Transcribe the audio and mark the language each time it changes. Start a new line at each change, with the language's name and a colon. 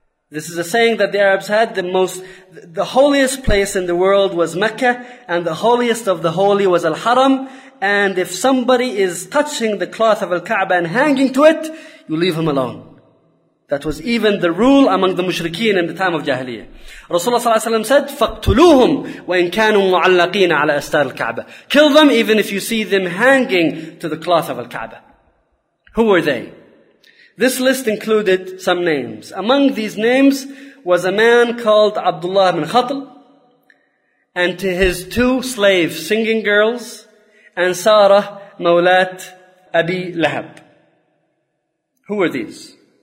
English: This is a saying that the Arabs had, the holiest place in the world was Mecca, and the holiest of the holy was Al-Haram, and if somebody is touching the cloth of Al-Kaaba and hanging to it, you leave him alone. That was even the rule among the mushrikeen in the time of Jahiliyyah. Rasulullah sallallahu alaihi wasallam said,
Arabic: فَاقْتُلُوهُمْ وَإِنْ كَانُوا مُعَلَّقِينَ عَلَىٰ أَسْتَارِ الْكَعْبَةِ.
English: Kill them even if you see them hanging to the cloth of Al-Kaaba. Who were they? This list included some names. Among these names was a man called Abdullah ibn Khatl, and to his two slave singing girls, and Sarah, Mawlat Abi Lahab. Who were these?